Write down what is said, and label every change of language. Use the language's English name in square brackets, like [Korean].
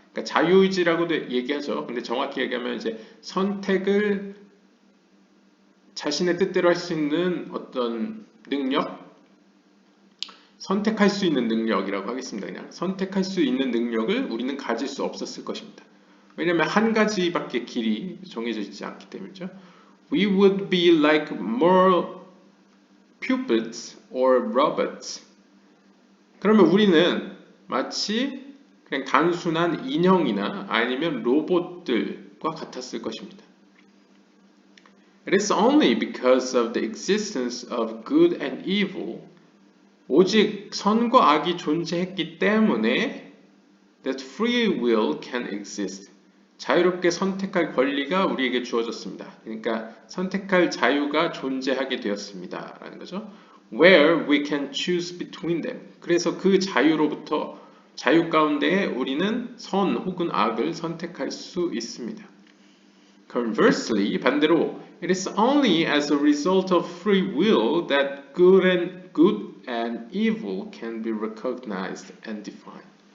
[Korean] 그러니까 자유의지라고도 얘기하죠. 근데 정확히 얘기하면 이제 선택을 자신의 뜻대로 할 수 있는 어떤 능력, 선택할 수 있는 능력이라고 하겠습니다. 그냥 선택할 수 있는 능력을 우리는 가질 수 없었을 것입니다. 왜냐하면 한 가지밖에 길이 정해져 있지 않기 때문이죠. [English] We would be like more puppets or robots. [Korean] 그러면 우리는 마치 그냥 단순한 인형이나 아니면 로봇들과 같았을 것입니다. [English] It is only because of the existence of good and evil, [Korean] 오직 선과 악이 존재했기 때문에 [English] that free will can exist. [Korean] 자유롭게 선택할 권리가 우리에게 주어졌습니다. 그러니까 선택할 자유가 존재하게 되었습니다. 라는 거죠. [English] Where we can choose between them. [Korean] 그래서 그 자유 가운데 우리는 선 혹은 악을 선택할 수 있습니다. [English] Conversely, [Korean] 반대로, [English] it is only as a result of free will that good and evil can be recognized and defined.